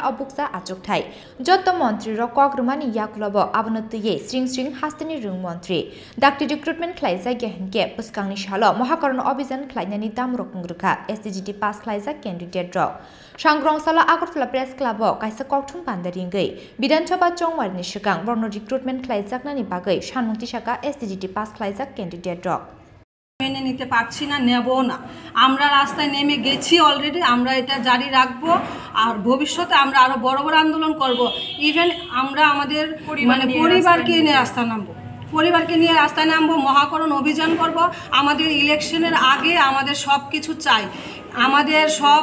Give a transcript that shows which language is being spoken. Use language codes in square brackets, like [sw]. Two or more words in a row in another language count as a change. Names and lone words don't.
[trp] abuksa azukthai Jotto Montri ro Kokthumani yakulobo Abonotye Sring Hastini Rung Montri Daktino Recruitment Khlaijakya Honkhe Bwskangni Salo Mahakaran Abhijan Khlainani Damrokmung Rwkha STGT Khlaijakya Candidaterok Sangrongsalo Agartala Press Club Kaisa Kokthum Panda Ringwi Bidhan Sabha Chongmarini Swkang Bohrokno Recruitment Khlaijaknani bagwi Sanmung Tisakha STGT Khlaijak Candidaterok [bn] মেনে নিতে পারছি না নেব না আমরা রাস্তায় নেমে গেছি অলরেডি আমরা এটা জারি রাখব আর ভবিষ্যতে আমরা আরো বড় বড় আন্দোলন করব ইভেন আমরা আমাদের পরিবারকে নিয়ে রাস্তায় নামবো মহাকরণ অভিযান করব আমাদের ইলেকশনের আগে আমাদের সবকিছু চাই আমাদের সব